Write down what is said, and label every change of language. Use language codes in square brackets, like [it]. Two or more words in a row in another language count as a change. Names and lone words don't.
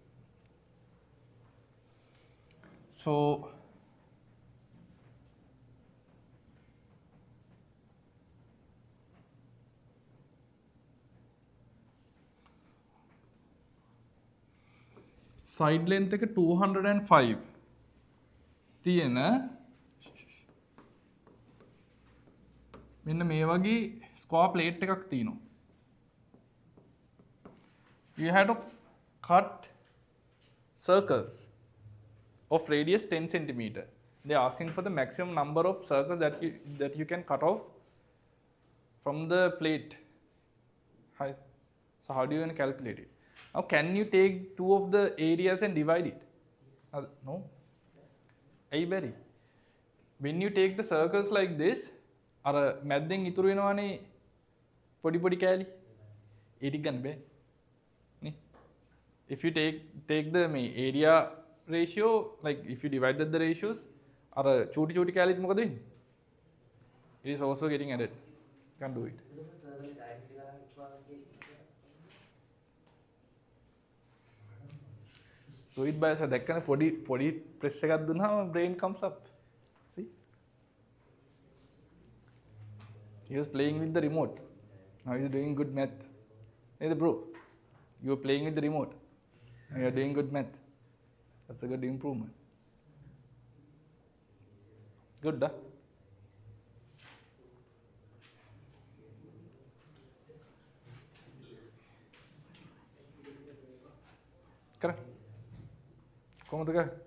[si] So [en] side length [si] එක 205 තියෙන මෙන්න මේ වගේ [en] square plate [si] එකක් තියෙනවා. [en] You have to cut circles of radius 10 centimeter. They are asking for the maximum number of circles that you can cut off from the plate. So how do you calculate it? Now can you take two of the areas and divide it? No. Hey Barry, when you take the circles like this, [si] අර මැද්දෙන් ඉතුරු වෙනවනේ පොඩි පොඩි කෑලි. ඒ ටික ගන්න බෑ. [en] If you take the area ratio, like if you divided the ratios, or [hi] choti choti [si] කැලිත් මොකද වෙන්නේ? [en] It is also getting added. Can't do it. Do it by yourself. [si] දැක්කනේ පොඩි press එකක් දුන්නාම [en] brain comes up. See? He was playing with the remote. Now he's doing good math. Hey bro, you were playing with the remote. You are doing good math. That's a good improvement. Good, huh? Correct. [si] කොහොමද කරන්නේ?